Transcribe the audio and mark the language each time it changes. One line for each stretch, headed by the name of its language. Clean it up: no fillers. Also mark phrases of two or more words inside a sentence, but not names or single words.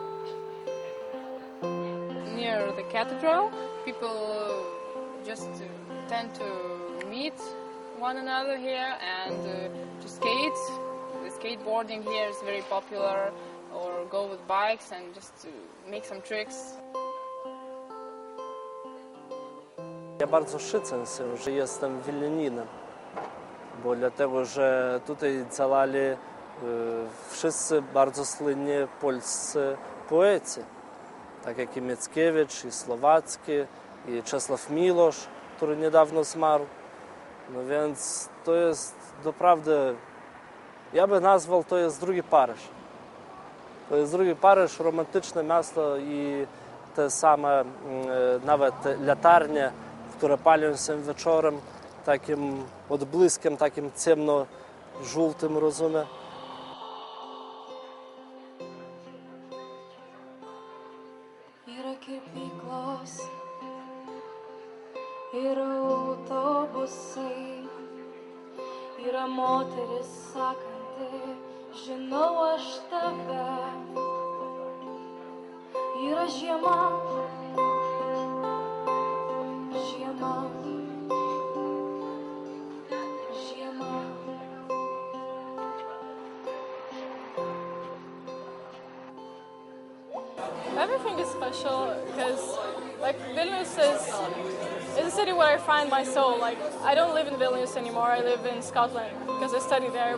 English: Near the cathedral, people just tend to meet one another here and to skate. The skateboarding here is very popular, or go with bikes and just to make some tricks.
Polish: Ja bardzo szycę się, że jestem wileninem, bo dlatego, że tutaj działali wszyscy bardzo słynni polscy poeci, tak jak i Mickiewicz, i Słowacki, i Czesław Miłosz, który niedawno zmarł. No więc to jest doprawdy, ja bym nazwał, to jest drugi Paryż. To jest drugi Paryż, romantyczne miasto i te same nawet latarnie, które palią się wieczorem takim odbłyskiem, takim ciemno-żółtym, rozumiem.
Lithuanian: Yra kirpyklos, yra autobusai, yra moteris sakanti, žinau aš tave. Yra žiema, žiema, žiema.
English: Everything is special because, like, Vilnius is a city where I find my soul. Like, I don't live in Vilnius anymore. I live in Scotland because I study there.